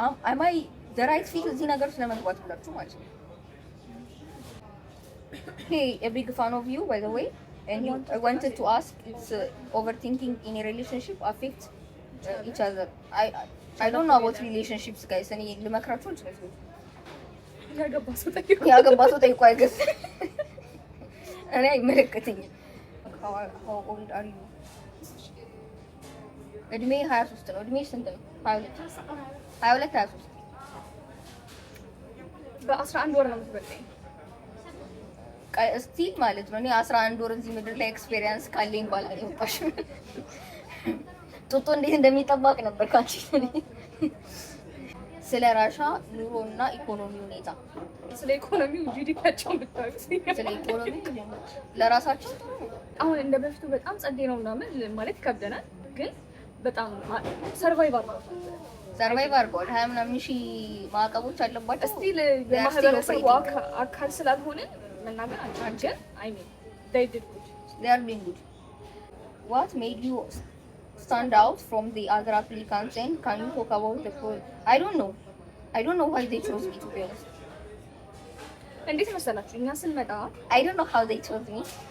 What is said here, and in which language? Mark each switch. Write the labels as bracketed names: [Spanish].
[English] am I the right fit [Amharic] እዚህ ነገር ውስጥ ለመግባት ብላችሁ ማለት ነው። [English] Hey, a big fan of you by the way. And I wanted to ask, it's overthinking in a relationship affects each other. I don't know about relationships guys. [Amharic] እኔ ልመክራችሁ አልችልም። ያገባ ሰው ጠይቁ አይገስ እኔ አይመለከተኝም። [English] How old are you? [Amharic] እድሜ 23 ነው። እድሜ ስንት ነው? 22 23 በ11 ወር ነው የምትበልጠኝ እስቲ ማለት ነው። እኔ 11 ወር እዚህ ምድር ላይ ኤክስፒሪየንስ ካለኝ ባላ ይወጣሽ ጡጦ እንዴት እንደሚጠባቅ ነበር ካንቺ። ስለ ራሻ ኑሮና ኢኮኖሚ ሁኔታ ስለ ኢኮኖሚው ጂዲፒያቸውን ብታውቁ ስለ ኢኮኖሚ ለራሳችን አሁን እንደ በፊቱ በጣም ጸዴ ነው ምናምን ማለት ይከብደናል። ግን በጣም ሰርቫይቭ አድርገዋል። 20 ምናምን ሺህ ማዕቀቦች አለባቸው። ስቲል የማህበረሰቡ አካል ስላልሆንን መናገር አንችልም። [English] I mean they did good. They are doing good. What made you stand out from the other applicants and can you talk about the I don't know why they chose me to be honest. [Amharic] እንዴት መሰላችሁ እኛ ስንመጣ [English] I don't know how they chose me.